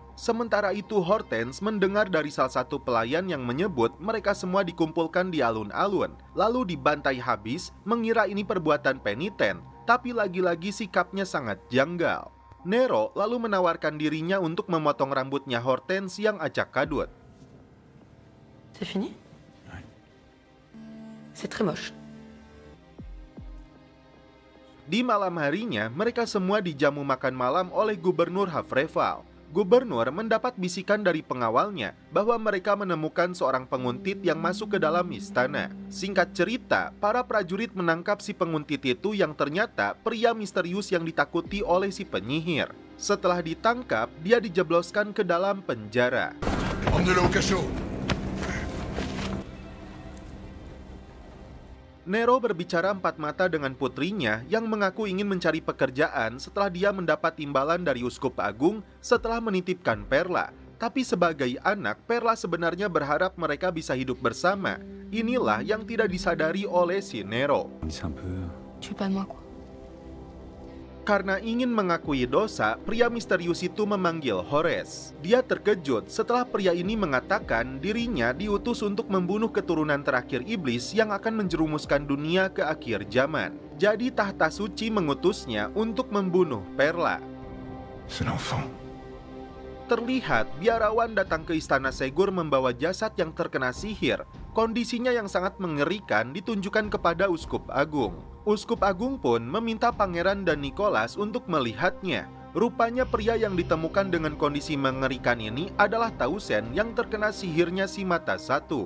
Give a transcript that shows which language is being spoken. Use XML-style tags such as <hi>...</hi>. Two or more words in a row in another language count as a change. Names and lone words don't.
<id>Sementara itu Hortense mendengar dari salah satu pelayan yang menyebut mereka semua dikumpulkan di alun-alun, lalu dibantai habis, mengira ini perbuatan peniten, tapi lagi-lagi sikapnya sangat janggal. Nero lalu menawarkan dirinya untuk memotong rambutnya Hortense yang acak kadut.</id> <fr>C'est fini? C'est très moche.</fr> <id>Di malam harinya, mereka semua dijamu makan malam oleh Gubernur Havreval. Gubernur mendapat bisikan dari pengawalnya bahwa mereka menemukan seorang penguntit yang masuk ke dalam istana. Singkat cerita, para prajurit menangkap si penguntit itu yang ternyata pria misterius yang ditakuti oleh si penyihir. Setelah ditangkap, dia dijebloskan ke dalam penjara.</id> <fr>Emmenez-le au cachot.</fr> <id>Nero berbicara empat mata dengan putrinya yang mengaku ingin mencari pekerjaan setelah dia mendapat imbalan dari Uskup Agung setelah menitipkan Perla. Tapi sebagai anak, Perla sebenarnya berharap mereka bisa hidup bersama. Inilah yang tidak disadari oleh si Nero.</id> <fr>Tu veux pas de moi, quoi?</fr> <id>Karena ingin mengakui dosa, pria misterius itu memanggil Horace. Dia terkejut setelah pria ini mengatakan dirinya diutus untuk membunuh keturunan terakhir iblis yang akan menjerumuskan dunia ke akhir zaman. Jadi tahta suci mengutusnya untuk membunuh Perla.</id> <fr>C'est l'enfant.</fr> <id>Terlihat biarawan datang ke istana Ségur membawa jasad yang terkena sihir. Kondisinya yang sangat mengerikan ditunjukkan kepada Uskup Agung. Uskup Agung pun meminta Pangeran dan Nicholas untuk melihatnya. Rupanya pria yang ditemukan dengan kondisi mengerikan ini adalah Tausen yang terkena sihirnya si mata satu.</id>